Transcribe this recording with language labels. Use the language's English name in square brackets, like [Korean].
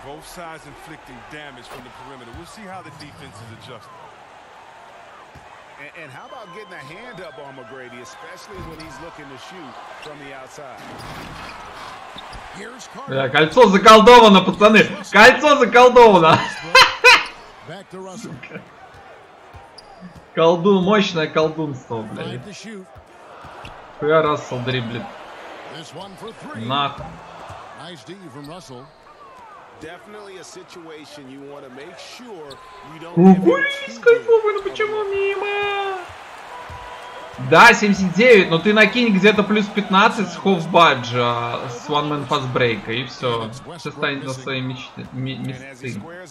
[English] Both sides inflicting damage from the perimeter. We'll see how the defense is adjusting. And how about getting a hand up on McGrady, especially when he's looking to shoot from the outside. [Russian] Бля, кольцо заколдовано, пацаны. Кольцо заколдовано. Колдун, мощное колдунство, блядь. Хуя Рассел дриблит. Нахуй. [English] Nice D from Russell. Definitely a situation you want to make sure you don't. [Russian] Ну почему мимо? Да, 79, но ты накинь где-то плюс 15 с хофбаджа, с [English] one man fast break, [Russian] и все. Все станет на свои мечты.